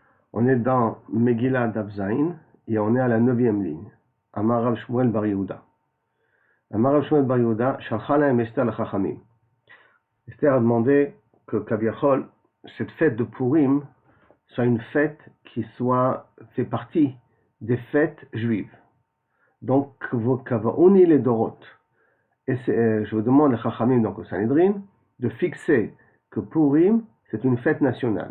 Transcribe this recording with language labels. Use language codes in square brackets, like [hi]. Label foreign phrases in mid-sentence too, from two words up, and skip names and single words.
[fr] On est dans Megillah Dabzaïn et on est à la 9e ligne. [he] אמר רב שמואל בר יהודה. אמר רב שמואל בר יהודה, שלחה להם אסתר לחכמים. [fr] Esther a demandé que Kaviachol, cette fête de Purim, soit une fête qui fait partie des fêtes juives. Donc, [he] קבעוני לדורות. [fr] Et je vous demande, les Chachamim, donc au Sanhedrin, de fixer que Purim, c'est une fête nationale.